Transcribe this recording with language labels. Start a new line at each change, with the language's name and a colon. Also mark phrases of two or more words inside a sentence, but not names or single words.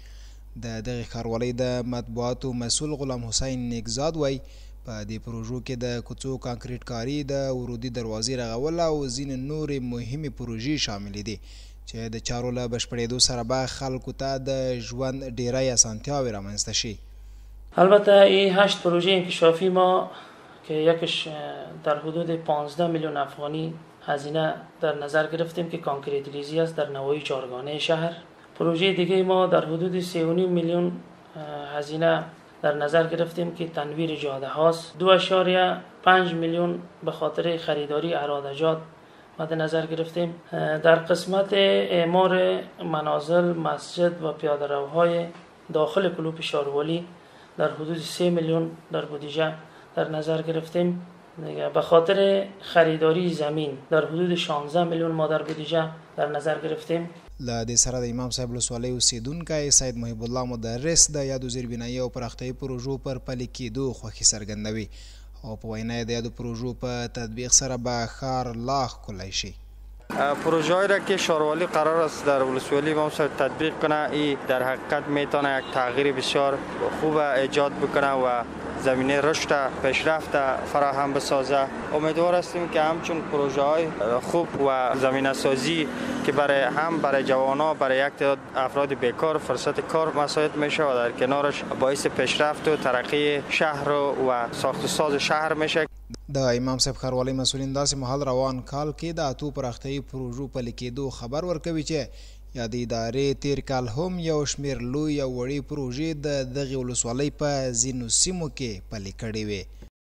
Pashto: د دغه ښاروالۍ د مطبوعاتو مسؤل غلام حسین نیکزاد وایي په دې پروژو کې د کوڅو کانکریټ کاري، د ورودي دروازې رغول او ځینې نورې مهمې پروژې شاملې دي چې د چارو له بشپړېدو سره به خلکو ته د ژوند ډیری اسانتیاوې رامنځته شي.
Persian: البته این 8 پروژه انکشافی ما که یکش در حدود 15 میلیون افغانی هزینه در نظر گرفتیم که کانکریت ریزی است در نواحی چهارگانه شهر. پروژه دیگه ما در حدود 3.5 میلیون هزینه در نظر گرفتیم که تنویر جاده هاست. 2.5 میلیون به خاطر خریداری ارادجات مد نظر گرفتیم. در قسمت اعمار منازل، مسجد و پیاده‌روهای داخل کلوپ شاروالی در حدود 3 میلیون در بودجه در نظر گرفتیم. به خاطر خریداری زمین در حدود 16 میلیون ما در بودجه در نظر گرفتیم.
Pashto: له دې سره د امام صاحب ولسوالۍ اوسیدونکی سید محب الله مدرس د یادو زیربنایي او پراختیایي پروژو پر پلي کېدو خوښي څرګندوي او په وینا یې د یادو پروژو په تطبیق سره به ښار لا ښکلی شي.
Persian: پروژه هایی را که شاروالی قرار است در ولسوالی ما تطبیق کنه، این در حقیقت میتونه یک تغییر بسیار خوب ایجاد بکنه و زمینه رشد پیشرفت فراهم بسازه. امیدوار هستیم که همچون پروژه های خوب و زمینه سازی که برای جوانان، برای یک تعداد افراد بیکار فرصت کار مساعد میشه و در کنارش باعث پیشرفت و ترقی شهر و ساخت و ساز شهر میشه.
Pashto: د امام صاحب ښاروالۍ مسؤلین داسې مهال روان کال کې د 8 پراختیایي پروژو پلي کېدو خبر ورکوي چې یادې ادارې تیر کال هم یو شمېر لوی او وړې پروژې د دغې ولسوالۍ په ځینو سیمو کې پلي کړې وې.